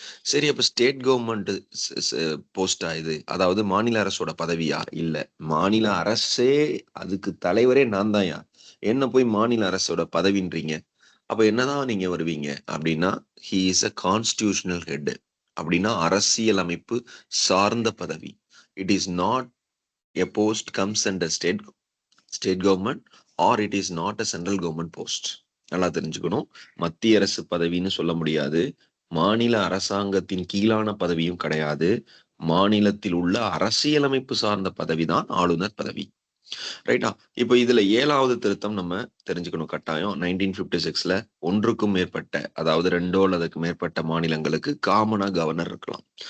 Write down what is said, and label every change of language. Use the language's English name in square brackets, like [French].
[Tamil] சரி, அப்ப state government போஸ்டா இது? அதாவது மாநில அரசோட பதவியா? இல்ல, மாநில அரசே, அதுக்கு தலைவரே நான் தான்யா. என்ன போய் மாநில அரசோட பதவின்றீங்க? அப்ப என்னதான் நீங்க வருவீங்க அப்படின்னா [English] he is a constitutional head. [Tamil] அப்படின்னா அரசியல் அமைப்பு சார்ந்த பதவி. [English] It is not a post comes under state government or it is not a central government post. [Tamil] நல்லா தெரிஞ்சுக்கணும். மத்திய அரசு பதவின்னு சொல்ல முடியாது. மாநில அரசாங்கத்தின் கீழான பதவியும் கிடையாது. மாநிலத்தில் உள்ள அரசியலமைப்பு சார்ந்த பதவிதான் ஆளுநர் பதவி. ரைட்டா? இப்ப இதுல 7வது திருத்தம் நம்ம தெரிஞ்சுக்கணும் கட்டாயம். 1956ல ஒன்றுக்கும் மேற்பட்ட, அதாவது 2 அல்லது அதுக்கு மேற்பட்ட மாநிலங்களுக்கு காமனா கவர்னர் இருக்கலாம்.